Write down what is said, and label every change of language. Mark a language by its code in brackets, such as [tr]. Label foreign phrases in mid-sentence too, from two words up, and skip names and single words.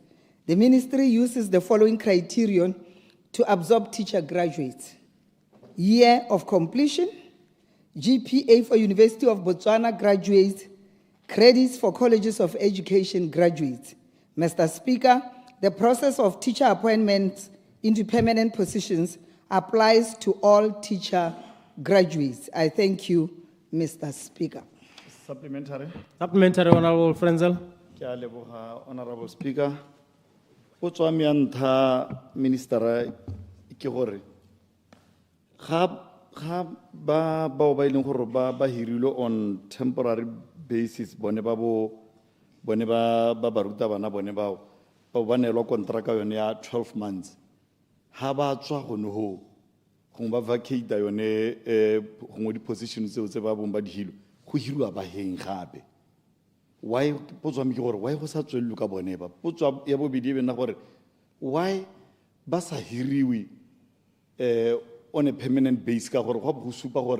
[en] The ministry uses the following criterion to absorb teacher graduates: year of completion, GPA for University of Botswana graduates, credits for colleges of education graduates. Mr. Speaker, the process of teacher appointments into permanent positions applies to all teacher graduates. I thank you, Mr. Speaker. Supplementary. Supplementary, Honorable Frenzel. [tn] Ke a leboga, [en] Honorable Speaker. [tn] Potswa me ya ntlha, Minister, ke gore ga bao ba ileng gore ba hirilwe [en] on temporary basis [tn] bone ba bo bone ba barutabana bone bao ba neelwa kontraka yone ya [en] 12 months [tn] ha ba tswa gone ho gongwe ba vacate yone gongwe di-position tseo tse ba bong ba di hilo go hirwa ba heng gape why potso me ke gore why go sa tswelelwe ka bone ba potso ya bobedi e bena gore why ba sa hiriwe [en] on a permanent base [tn] ka gore go supa gore